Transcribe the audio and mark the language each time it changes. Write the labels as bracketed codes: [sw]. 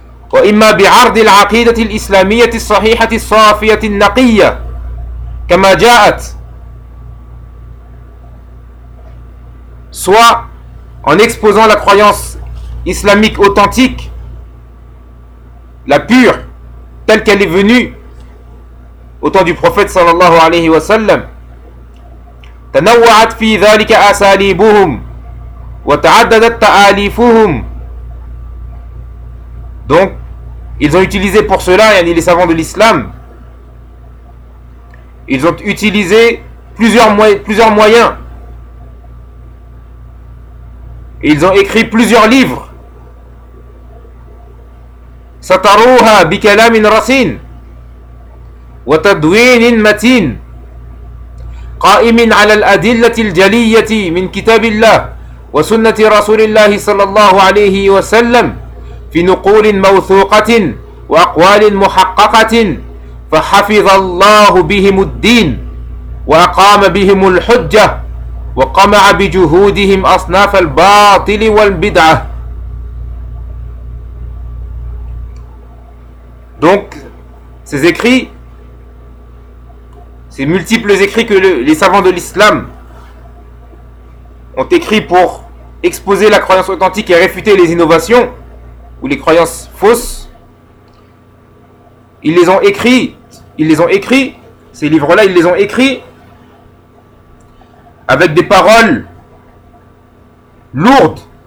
[ar] وإما بعرض العقيدة الإسلامية الصحيحة الصافية النقية كما جاءت, [fr] soit en exposant la croyance islamique authentique, la pure, telle qu'elle est venue au temps du prophète sallallahu alayhi wa sallam. [ar] تنوعت في ذلك أساليبهم وتعددت تآليفهم. [fr] Donc, ils ont utilisé pour cela, les savants de l'islam, ils ont utilisé plusieurs moyens. Ils ont écrit plusieurs livres. [ar] Sataruha bikalamin rasin, وتدوين متين قائم على الأدلة الجلية من كتاب الله وسنة رسول الله صلى الله عليه وسلم في نقول موثوقة وأقوال محققة، فحفظ الله بهم الدين وأقام بهم الحجة وقمع بجهودهم أصناف الباطل والبدعة. [fr] Donc, ces écrits, ces multiples écrits que les savants de l'islam ont écrits pour exposer la croyance authentique et réfuter les innovations ou les croyances fausses, ils les ont écrits, ces livres-là, ils les ont écrits avec des paroles lourdes